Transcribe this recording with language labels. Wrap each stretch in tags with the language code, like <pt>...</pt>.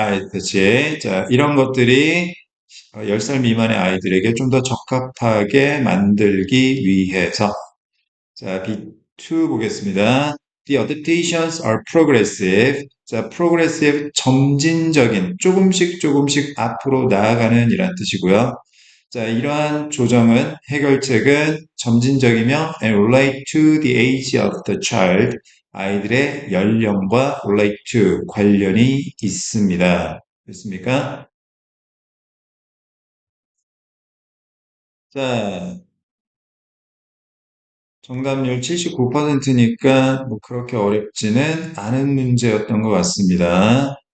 <ko>그치. 자, 이런 것들이 10살 미만의 아이들에게 좀 더 적합하게 만들기 위해서 자, B2 보겠습니다.</ko> <en>The adaptations are progressive.</en> <ko>자, progressive, 점진적인, 조금씩 앞으로 나아가는 이란 뜻이고요. 자, 이러한 조정은, 해결책은 점진적이며</ko> <en>and relate to the age of the child.</en> <ko>아이들의 연령과</ko> <en>relate to,</en> <ko>관련이 있습니다. 됐습니까? 자, 정답률 79%니까 뭐 그렇게 어렵지는 않은 문제였던 것 같습니다.</ko>